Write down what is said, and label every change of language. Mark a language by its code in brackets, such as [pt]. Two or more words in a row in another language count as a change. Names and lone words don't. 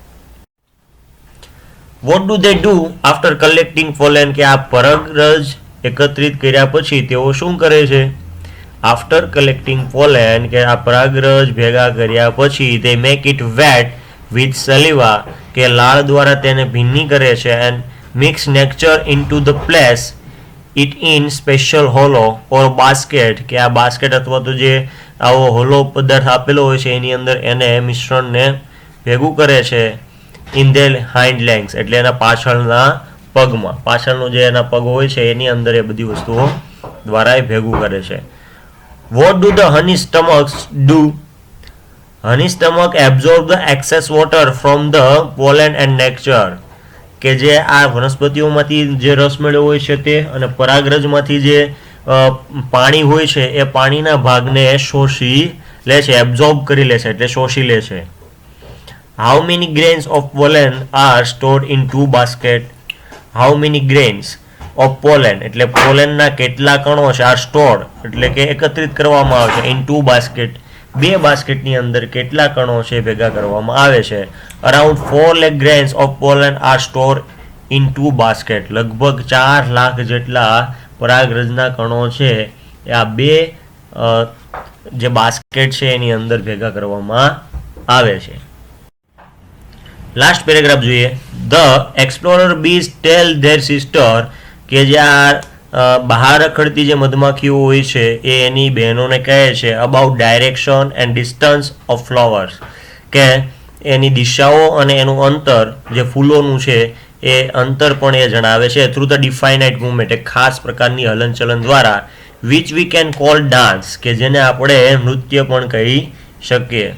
[en] What do they do after collecting pollen? [gu] કે આ પરાગરજ એકત્રિત કર્યા પછી તેઓ શું કરે છે? [en] After collecting pollen, [gu] કે આ પરાગરજ ભેગા કર્યા પછી [en] they make it wet with saliva, [gu] કે લાળ દ્વારા તેને ભીની કરે છે, [en] and mix nectar into the place it in special hollow or basket, [gu] કે આ બાસ્કેટ અથવા તો જે આવો હોલો પદાર્થ આપેલો હોય છે એની અંદર એને મિશ્રણને ભેગું કરે છે, [en] in their hind legs [gu] એટલે એના પાછળના પગમાં, પાછળનો જે એના પગ હોય છે એની અંદર એ બધી વસ્તુઓ દ્વારા એ ભેગું કરે છે. [en] What do the honey stomachs do? Honey stomach absorb the excess water from the pollen and nectar, [gu] કે જે આ વનસ્પતિઓમાંથી જે રસ મેળવ્યો હોય છે તે અને પરાગરજમાંથી જે પાણી હોય છે એ પાણીના ભાગને શોષી લે છે, એબ્ઝોર્બ કરી લે છે એટલે શોષી લે છે. [en] How many grains of pollen are stored in 2 baskets? How many grains of pollen [gu] એટલે પોલેનના કેટલા કણો છે [en] are stored [gu] એટલે કે એકત્રિત કરવામાં આવે છે, [en] in 2 basket [gu] 2 બાસ્કેટની અંદર કેટલા કણો છે ભેગા કરવામાં આવે છે. [en] અરાઉન્ડ 4 lakh grains of pollen are stored in 2 baskets, [gu] લગભગ 4 લાખ જેટલા પરાગરજના કણો છે એ આ 2 જે બાસ્કેટ છે એની અંદર ભેગા કરવામાં આવે છે. [en] last paragraph [gu] જોઈએ. [en] the explorer bees tell their sister, [gu] કે જે આ બહાર રખડતી જે મધમાખીઓ હોય છે એ એની બહેનોને કહે છે [en] about direction and distance of flowers, [gu] કે એની દિશાઓ અને એનું અંતર જે ફૂલોનું છે એ અંતર પણ એ જણાવે છે [en] through the definite movement, [gu] એક ખાસ પ્રકારની હલનચલન દ્વારા, [en] which we can call dance, [gu] કે જેને આપણે નૃત્ય પણ કહી શકીએ.